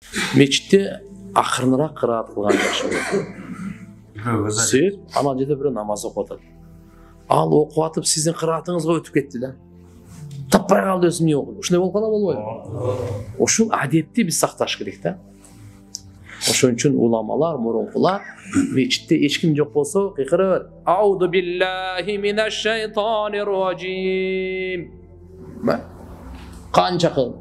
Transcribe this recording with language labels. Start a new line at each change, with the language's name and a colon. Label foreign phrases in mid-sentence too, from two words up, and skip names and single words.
Kazakh: Мечітте ақырынырақ қыраат қылған жақсы болады. Себеп ана жерде бір намаз оқып жатады. Ал оқып атып сіздің қыраатыңызға өтіп кетті да. Таппай қалды өзім не оқыды.
Kyrgyz: Ушундай болуп кала болбойбу? Ушул адетти биз сакташ керек да. Ошон үчүн уламалар, мурункулар мечитте эч ким жок болсо кыйкырып бер.
Arabic: أعوذ بالله من الشيطان الرجيم.
Kyrgyz: Канча кыл.